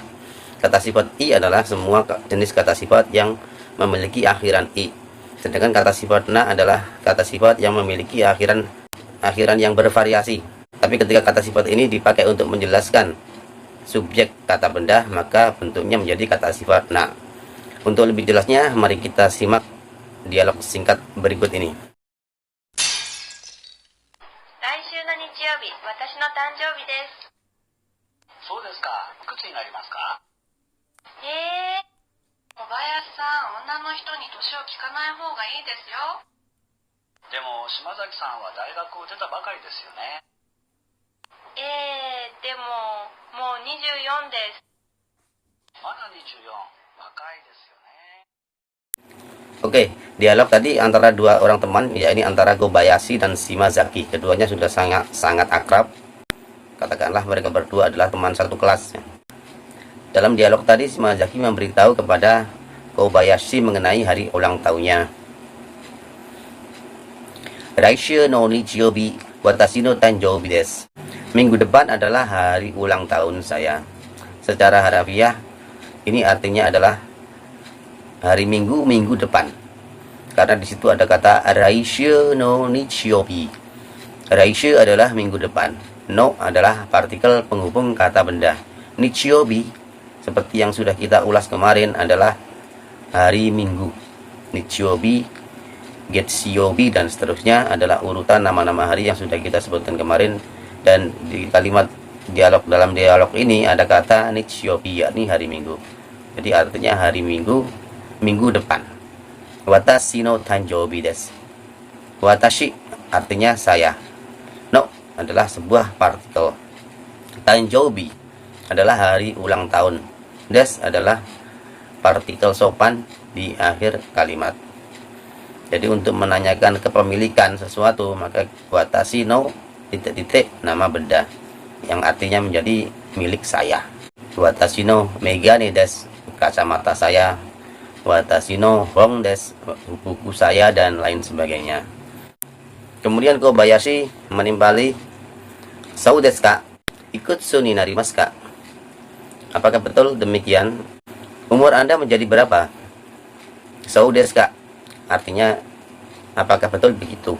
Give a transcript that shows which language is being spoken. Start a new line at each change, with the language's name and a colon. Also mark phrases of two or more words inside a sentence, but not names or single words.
Indonesian: Kata sifat i adalah semua jenis kata sifat yang memiliki akhiran i, sedangkan kata sifat na adalah kata sifat yang memiliki akhiran yang bervariasi. Tapi ketika kata sifat ini dipakai untuk menjelaskan subjek kata benda, maka bentuknya menjadi kata sifat na. Untuk lebih jelasnya, mari kita simak dialog singkat berikut ini.
Japanese: 来週の日曜日、私の誕生日です。そうですか。いくつになりますか？小林さん、女の人に年を聞かない方がいいですよ。でも島崎さんは大学を出たばかりですよね。でも、もう24です。まだ24、若いですよね。
Indonesian: Oke, dialog tadi antara dua orang teman, yakni antara Kobayashi dan Shimazaki. Keduanya sudah sangat akrab. Katakanlah mereka berdua adalah teman satu kelas. Dalam dialog tadi, Shimazaki memberitahu kepada Kobayashi mengenai hari ulang tahunnya.
Japanese: 来週の日曜日、私の誕生日です.
Indonesian: Minggu depan adalah hari ulang tahun saya. Secara harafiah, ini artinya adalah hari Minggu, minggu depan. Karena di situ ada kata
Japanese: 来週の日曜日.
Indonesian: Raishu adalah minggu depan. No adalah partikel penghubung kata benda. Nichiyoubi, seperti yang sudah kita ulas kemarin, adalah hari Minggu.
Japanese: 日曜日、月曜日,
Indonesian: dan seterusnya adalah urutan nama-nama hari yang sudah kita sebutkan kemarin. Dan di kalimat dalam dialog ini ada kata nichiyoubi, yakni hari Minggu. Jadi artinya hari Minggu, minggu depan.
Japanese: 私の誕生日です.
Indonesian: Watashi artinya saya. No adalah sebuah partikel. Tanjoubi adalah hari ulang tahun. Des adalah partikel sopan di akhir kalimat. Jadi untuk menanyakan kepemilikan sesuatu, maka
Japanese: 私の
Indonesian: titik-titik nama benda yang artinya menjadi milik saya.
Japanese: 私のめがねです,
Indonesian: kacamata saya.
Japanese: 私の本です,
Indonesian: buku saya, dan lain sebagainya. Kemudian Kobayashi menimpali,
Japanese: "そうですか? いくつになりますか?"
Indonesian: Apakah betul demikian? Umur Anda menjadi berapa?
Japanese: そうですか
Indonesian: artinya apakah betul begitu?